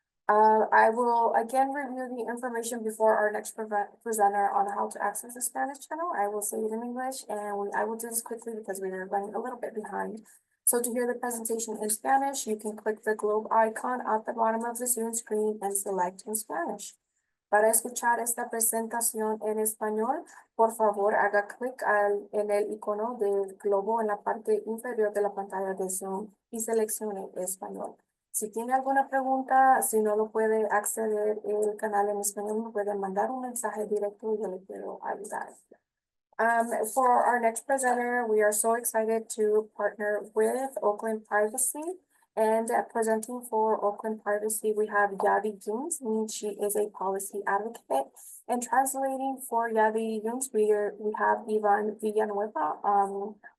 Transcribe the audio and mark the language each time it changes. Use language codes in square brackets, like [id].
[en] I will again review the information before our next presenter on how to access the Spanish channel. I will say it in English and I will do this quickly because we are running a little bit behind. So to hear the presentation in Spanish, you can click the globe icon at the bottom of the Zoom screen and select in Spanish. [es] Para escuchar esta presentación en español, por favor haga clic en el icono del globo en la parte inferior de la pantalla de Zoom y seleccione español. Si tiene alguna pregunta, si no lo puede acceder el canal en español, me puede mandar un mensaje directo y yo le puedo ayudar. [en] For our next presenter, we are so excited to partner with Oakland Privacy. And presenting for Oakland Privacy, we have Yadi Yunes, and she is a policy advocate. And translating for Yadi Yunes, we have Ivan Villanueva.